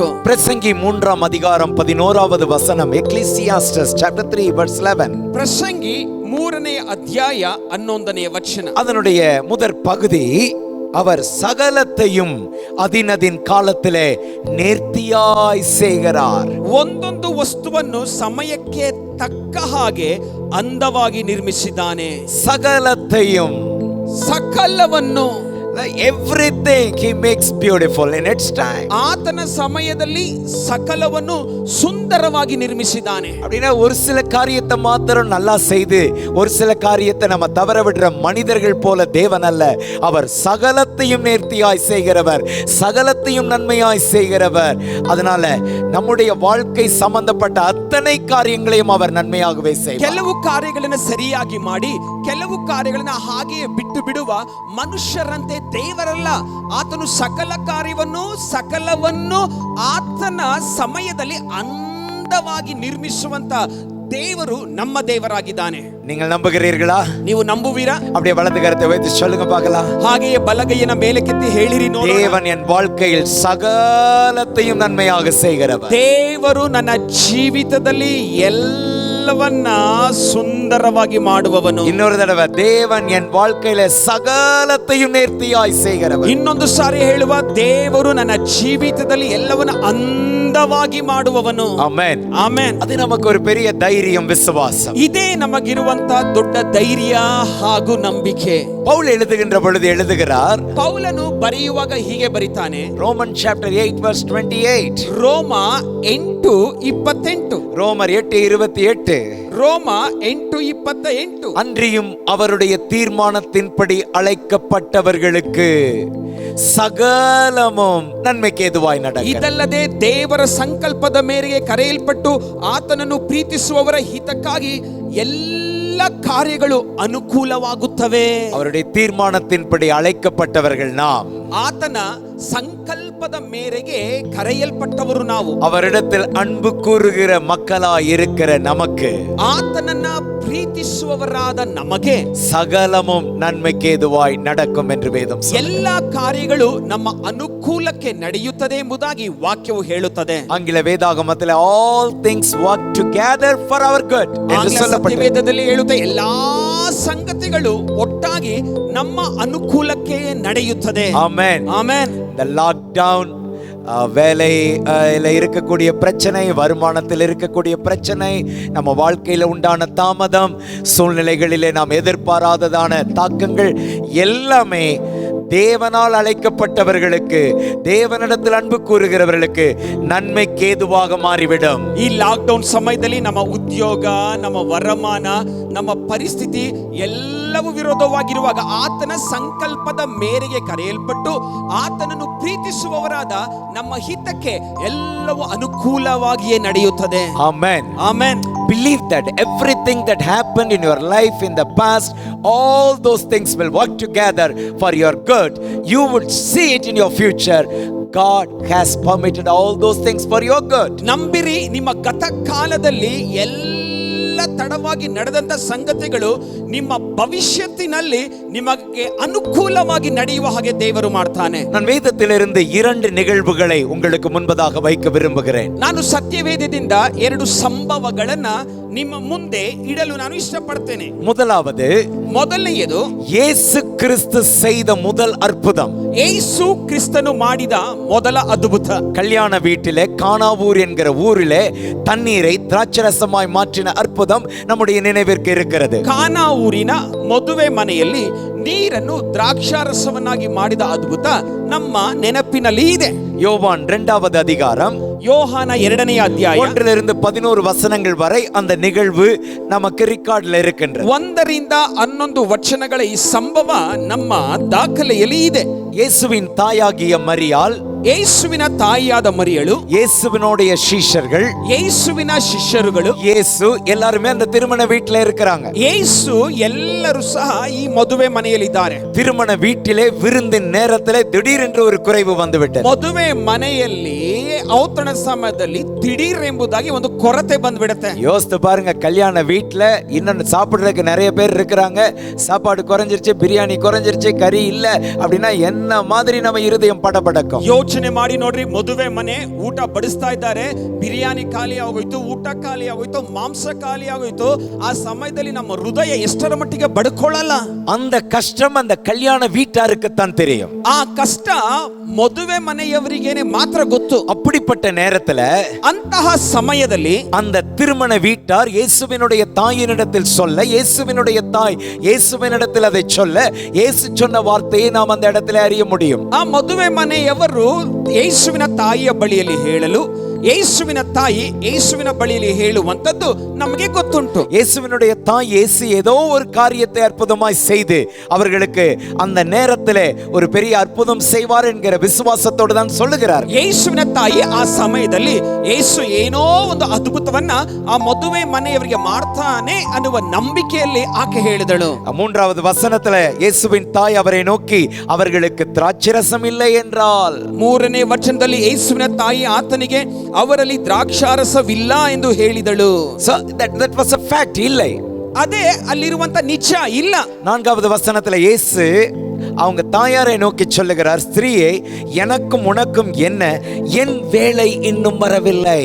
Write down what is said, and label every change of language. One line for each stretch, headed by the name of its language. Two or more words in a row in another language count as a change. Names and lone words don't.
Tamil: பிரசங்கி 3ஆம் அதிகாரம் 11வது வசனம்,
English: Ecclesiastes chapter 3 verse 11.
Kannada: ಪ್ರಸಂಗಿ 3ನೇ ಅಧ್ಯಾಯ 11ನೇ ವಚನ.
Tamil: அதனுடைய முதற் பகுதி, அவர் சகலத்தையும் அதினதின் காலத்திலே நேர்த்தியாய் செய்கிறார்.
Kannada: ಒಂದೊಂದು ವಸ್ತುವನ್ನು ಸಮಯಕ್ಕೆ ತಕ್ಕ ಹಾಗೆ ಅಂದವಾಗಿ ನಿರ್ಮಿಸಿದ್ದಾನೆ.
Tamil: சகலத்தையும்,
Kannada: ಸಕಲವನ್ನು,
English: everything he makes beautiful in its time.
Kannada: ಆತನ ಸಮಯದಲ್ಲಿ ಸಕಲವನ್ನು ಸುಂದರವಾಗಿ ನಿರ್ಮಿಸಿದ್ದಾನೆ.
Tamil: அப்படின்னா ஒரு சில காரியத்தை மாத்திரம் நல்லா செய்து ஒரு சில காரியத்தை நம்ம தவற விடுற மனிதர்கள் போல தேவன் அல்ல. அவர் சகலத்தையும் நேர்த்தியாய் செய்கிறவர், சகலத்தையும் நன்மையாய் செய்கிறவர். அதனால நம்முடைய வாழ்க்கை சம்பந்தப்பட்ட அத்தனை காரியங்களையும் அவர் நன்மையாகவே செய்வார்.
Kannada: ಕೆಲವು ಕಾರ್ಯಗಳನ್ನು ಸರಿಯಾಗಿ ಮಾಡಿ ಕೆಲವು ಕಾರ್ಯಗಳನ್ನು ಹಾಗೆಯೇ ಬಿಟ್ಟು ಬಿಡುವ ಮನುಷ್ಯರಂತೆ ದೇವರಲ್ಲ. ಆತನು ಸಕಲ ಕಾರ್ಯವನ್ನು ಸಕಲವನ್ನು ಆತನ ಸಮಯದಲ್ಲಿ ಅಂದವಾಗಿ ನಿರ್ಮಿಸುವಂತ ದೇವರು ನಮ್ಮ ದೇವರಾಗಿದ್ದಾನೆ.
Tamil: நீங்கள் நம்புகிறீர்களா?
Kannada: ನೀವು ನಂಬುವಿರಾ?
Tamil: அப்படியே வலது கரத்தை வைத்து சொல்லுங்க பார்க்கலாம்.
Kannada: ಹಾಗೆಯೇ ಬಲಗೈಯನ್ನು ಮೇಲಕ್ಕೆತ್ತಿ ಹೇಳಿರಿ ನೋಡೋಣ.
Tamil: தேவன் என் வாழ்க்கையில் சகலத்தையும் நன்மையாக செய்கிறவர்.
Kannada: ದೇವರು ನನ್ನ ಜೀವಿತದಲ್ಲಿ ಎಲ್ಲ ಎಲ್ಲವನ್ನ ಸುಂದರವಾಗಿ ಮಾಡುವವನು.
Tamil: இன்னொரு தடவை, தேவன் என் வாழ்க்கையில சகலத்தையும் நேர்த்தியாய் செய்கிறவர்.
Kannada: ಇನ್ನೊಂದು ಸಾರಿ ಹೇಳುವ, ದೇವರು ನನ್ನ ಜೀವಿತದಲ್ಲಿ ಎಲ್ಲವನ್ನ ಅಂದವಾಗಿ ಮಾಡುವವನು.
Tamil: ஆமென்.
Kannada: ಆಮೆನ್.
Tamil: அது நமக்கு ஒரு பெரிய தைரியம், விசுவாசம்.
Kannada: ಇದೇ ನಮಗಿರುವಂತ ದೊಡ್ಡ ಧೈರ್ಯ ಹಾಗೂ ನಂಬಿಕೆ.
Tamil: பவுல் எழுதுகின்ற பொழுது எழுதுகிறார்,
Kannada: ಪೌಲನು ಬರೆಯುವಾಗ ಹೀಗೆ ಬರಿತಾನೆ,
English: Roman chapter 8 verse 28.
Kannada: ರೋಮ 8:28.
Tamil: ரோமர் 8:28.
Kannada: ரோಮ 8:28.
Tamil: அன்றியும் அவருடைய தீர்மானத்தின்படி அழைக்கப்பட்டவர்களுக்கு சகலமும் நன்மைக்கு ஏதுவாய் நடக்கும்.
Kannada: ಇದಲ್ಲದೆ ದೇವರ ಸಂಕಲ್ಪದ ಮೇರೆಗೆ ಕರೆಯಲ್ಪಟ್ಟು ಆತನನ್ನು ಪ್ರೀತಿಸುವವರ ಹಿತಕ್ಕಾಗಿ ಎಲ್ಲ ಕಾರ್ಯಗಳು ಅನುಕೂಲವಾಗುತ್ತವೆ.
Tamil: அவருடைய தீர்மானத்தின்படி அழைக்கப்பட்டவர்கள் நாம்.
Kannada: ಆತನ ಸಂಕಲ್ಪದ ಮೇರೆಗೆ ಕರೆಯಲ್ಪಟ್ಟವರು ನಾವು.
Tamil: அவரிடத்தில் அன்பு கூறுகிற மக்களாய் இருக்கிற நமக்கு
Kannada: ಆತನನ್ನ ಪ್ರೀತಿಸುವವರಾದ ನಮಗೆ
Tamil: சகலமும் நன்மைக்கு ஏதுவாய் நடக்கும் என்று வேதம் சொல்லுகிறது.
Kannada: ಎಲ್ಲ ಕಾರ್ಯಗಳು ನಮ್ಮ ಅನುಕೂಲಕ್ಕೆ ನಡೆಯುತ್ತದೆ ಎಂಬುದಾಗಿ ವಾಕ್ಯವು ಹೇಳುತ್ತದೆ.
Tamil: ஆங்கில வேதாகமத்தில்
English: all things work together for our good
Tamil: என்று சொல்லப்பட்டிருக்கிறது.
Kannada: ವೇದದಲ್ಲಿ ಹೇಳುತ್ತೆ, ಎಲ್ಲಾ ಸಂಗತಿಗಳು ಒಟ್ಟಾಗಿ ನಮ್ಮ ಅನುಕೂಲಕ್ಕೆ ನಡೆಯುತ್ತದೆ.
Tamil: ஆமென்.
Kannada: ಆಮೆನ್.
Tamil: இந்த லாக்டவுன், வேலையில இருக்கக்கூடிய பிரச்சனை, வருமானத்தில் இருக்கக்கூடிய பிரச்சனை, நம்ம வாழ்க்கையில உண்டான தாமதம், சூழ்நிலைகளிலே நாம் எதிர்பாராததான தாக்கங்கள் எல்லாமே தேவனால் அழைக்கப்பட்டவர்களுக்கு, தேவனிடத்தில் அன்பு கூறுகிறவர்களுக்கு நன்மைக்கு ஏதுவாக மாறிவிடும்.
Kannada: ಈ ಲಾಕ್ಡೌನ್ ಸಮಯದಲ್ಲಿ ನಮ್ಮ ಉದ್ಯೋಗ, ನಮ್ಮ ವರಮಾನ, ನಮ್ಮ ಪರಿಸ್ಥಿತಿ ಎಲ್ಲವೂ ವಿರೋಧವಾಗಿರುವಾಗ ಆತನ ಸಂಕಲ್ಪದ ಮೇರೆಗೆ ಕರೆಯಲ್ಪಟ್ಟು ಆತನನ್ನು ಪ್ರೀತಿಸುವವರಾದ ನಮ್ಮ ಹಿತಕ್ಕೆ ಎಲ್ಲವೂ ಅನುಕೂಲವಾಗಿಯೇ ನಡೆಯುತ್ತದೆ.
English: Amen.
Kannada: ಆಮೆನ್.
English: Believe that everything that happened in your life in the past, all those things will work together for your good. You would see it in your future. God has permitted all those things for your good.
Kannada: ನಂಬಿರಿ, ನಿಮ್ಮ ಗತ ಕಾಲದಲ್ಲಿ ಎಲ್ಲ ತಡವಾಗಿ ನಡೆದಂತ ಸಂಗತಿಗಳು ನಿಮ್ಮ ಭವಿಷ್ಯತ್ತಿನಲ್ಲಿ ನಿಮಗೆ ಅನುಕೂಲವಾಗಿ ನಡೆಯುವ ಹಾಗೆ ದೇವರು ಮಾಡ್ತಾನೆ.
Tamil: நான் வேதத்திலிருந்து 2 நிகழ்வுகளை உங்களுக்கு முன்பதாக வைக்க விரும்புகிறேன்.
Kannada: ನಾನು ಸತ್ಯವೇದದಿಂದ 2 ಸಂಭವಗಳನ್ನ ನಿಮ್ಮ ಮುಂದೆ ಇಡಲು ನಾನು ಇಷ್ಟಪಡ್ತೇನೆ.
Tamil: முதலாவது,
Kannada: ಮೊದಲನೆಯದು,
Tamil: இயேசு கிறிஸ்து செய்த முதல் அற்புதம்.
Kannada: ಯೇಸು ಕ್ರಿಸ್ತನು ಮಾಡಿದ ಮೊದಲ ಅದ್ಭುತ.
Tamil: கல்யாண வீட்டிலே, கானாவூர் என்கிற ஊரிலே தண்ணீரை திராட்சரசமாய் மாற்றின அற்புதம் நம்முடைய நினைவிற்கு இருக்கிறது.
Kannada: ಕಾನಾ ಊರಿನ ಮದುವೆ ಮನೆಯಲ್ಲಿ ನೀರನ್ನು ದ್ರಾಕ್ಷಾರಸವನ್ನಾಗಿ ಮಾಡಿದ ಅದ್ಭುತ ನಮ್ಮ ನೆನಪಿನಲ್ಲಿ ಇದೆ.
Tamil: யோவான் 2வது அதிகாரம்,
Kannada: ಯೋಹಾನ 2ನೇ ಅಧ್ಯಾಯ
Tamil: 1 11 வசனங்கள் வரை அந்த நிகழ்வு நமக்கு ரெக்கார்ட்ல இருக்கின்றது.
Kannada: 1ರಿಂದ 11 ವಚನಗಳ ಈ ಸಂಭವ ನಮ್ಮ ದಾಖಲೆಯಲ್ಲಿ ಇದೆ.
Tamil: இயேசுவின் தாயாகிய மரியாள்,
Kannada: ಯೇಸುವಿನ ತಾಯಿಯಾದ ಮರಿಯಳು,
Tamil: இயேசுவினுடைய சீஷர்கள்,
Kannada: ಯೇಸುವಿನ ಶಿಷ್ಯರುಗಳು,
Tamil: இயேசு எல்லாருமே அந்த திருமண வீட்டில இருக்கிறாங்க.
Kannada: ಯೇಸು ಎಲ್ಲರೂ ಸಹ ಈ ಮದುವೆ ಮನೆಯಲ್ಲಿದ್ದಾರೆ.
Tamil: திருமண வீட்டிலே விருந்தின் நேரத்திலே திடீரென்று ஒரு குறைவு வந்துவிட்டது.
Kannada: ಮದುವೆ ಮನೆಯಲ್ಲಿ ಔತಣ ಸಮಯದಲ್ಲಿ ದಿಢೀರ್ ಎಂಬುದಾಗಿ ಒಂದು ಕೊರತೆ ಬಂದ್ಬಿಡುತ್ತೆ.
Tamil: யோசித்து பாருங்க, கல்யாண வீட்டுல இன்னும் சாப்பிடுறதுக்கு நிறைய பேர் இருக்கிறாங்க, சாப்பாடு குறைஞ்சிருச்சு, பிரியாணி குறைஞ்சிருச்சு, கறி இல்ல அப்படின்னா என்ன மாதிரி நம்ம இருதயம் படபடக்கும்.
Kannada: ಯೋಚನೆ ಮಾಡಿ ನೋಡ್ರಿ, ಮದುವೆ ಮನೆ, ಊಟ ಬಡಿಸ್ತಾ ಇದ್ದಾರೆ, ಬಿರಿಯಾನಿ ಖಾಲಿ ಆಗೋಯ್ತು, ಊಟ ಖಾಲಿ ಆಗೋಯ್ತು, ಮಾಂಸ ಖಾಲಿ ಆಗೋಯ್ತು. ಆ ಸಮಯದಲ್ಲಿ ನಮ್ಮ ಹೃದಯ ಎಷ್ಟರ ಮಟ್ಟಿಗೆ ಬಡ್ಕೊಳ್ಳಲ್ಲ.
Tamil: அந்த கஷ்டம் அந்த கல்யாண வீட்டாருக்கு தான் தெரியும்.
Kannada: ಆ ಕಷ್ಟ ಮದುವೆ ಮನೆಯವರಿಗೇನೆ ಮಾತ್ರ ಗೊತ್ತು.
Tamil: அப்படிப்பட்ட நேரத்துல
Kannada: ಅಂತಹ ಸಮಯದಲ್ಲಿ
Tamil: அந்த திருமண வீட்டார் இயேசுவினுடைய தாயினிடத்தில் சொல்ல, இயேசுவினுடைய தாய் இயேசுவினிடத்தில் அதை சொல்ல, இயேசு சொன்ன வார்த்தையை நாம் அந்த இடத்துல அறிய முடியும்.
Kannada: ಆ ಮದುವೆ ಮನೆಯವರು ಯೇಸುವಿನ ತಾಯಿಯ ಬಳಿಯಲ್ಲಿ ಹೇಳಲು, ಯೇಸುವಿನ ತಾಯಿ ಯೇಸುವಿನ ಬಳಿಯಲ್ಲಿ ಹೇಳುವಂತದ್ದು ನಮಗೆ ಗೊತ್ತುಂಟು.
Tamil: இயேசுவினுடைய தாய் இயேசு ஏதோ ஒரு காரியத்தை அற்புதமாய் செய்து அவர்களுக்கு அந்த நேரத்திலே ஒரு பெரிய அற்புதம் செய்வார் என்கிற விசுவாசத்தோடு தான் சொல்லுகிறார்.
Kannada: ಯೇಸುವಿನ ತಾಯಿ ಆ ಸಮಯದಲ್ಲಿ ಯೇಸು ಏನೋ ಒಂದು ಅದ್ಭುತವನ್ನ ಆ ಮದುವೆ ಮನೆಯವರಿಗೆ ಮಾಡ್ತಾನೆ ಅನ್ನುವ ನಂಬಿಕೆಯಲ್ಲಿ ಆಕೆ ಹೇಳಿದಳು.
Tamil: 3வது வசனத்திலே இயேசுவின் தாய் அவரை நோக்கி, அவர்களுக்கு திராட்சரசம் இல்லை என்றால்.
Kannada: 3ನೇ ವಚನದಲ್ಲಿ ಯೇಸುವಿನ ತಾಯಿ ಆತನಿಗೆ, ಅವರಲ್ಲಿ ದ್ರಾಕ್ಷಾರಸವಿಲ್ಲ ಎಂದು ಹೇಳಿದಳು.
English: So that was a fact.
Tamil: இல்லை,
Kannada: ಅದೇ ಅಲ್ಲಿರುವಂತ ನಿಜ ಇಲ್ಲ.
Tamil: 4வது வசனத்திலே இயேசு அவங்க தாயாரை நோக்கி சொல்லுகிறார், ஸ்திரீயே எனக்கும் உனக்கும் என்ன, என் வேலை இன்னும் வரவில்லை.